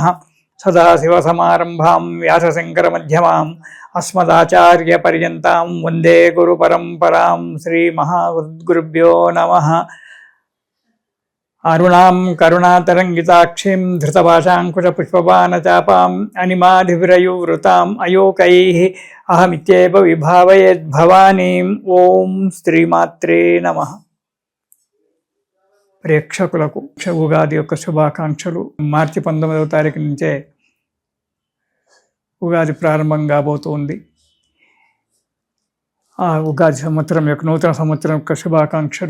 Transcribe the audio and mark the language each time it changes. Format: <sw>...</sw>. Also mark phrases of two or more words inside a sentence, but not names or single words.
<sa>सदाशिवसमारंभां व्यासशंकरमध्यमाम् अस्मदाचार्यपर्यन्तां वन्दे गुरुपरम्परां। श्रीमहागुरुभ्यो नमः। अरुणां करुणातरङ्गिताक्षीं धृतपाशाङ्कुशपुष्पबाणचापाम् अनिमाधिविरयुवृताम् अयोकैः अहमित्येव विभावयेद्भवानीम्। ఓం శ్రీమాత్రే నమః.</sa> <te>ప్రేక్షకులకు ఉగాది యొక్క శుభాకాంక్షలు. మార్చి 19వ తారీఖు నుంచే ఉగాది ప్రారంభం కాబోతుంది. ఆ ఉగాది సంవత్సరం యొక్క నూతన సంవత్సరం యొక్క శుభాకాంక్షలు.</te>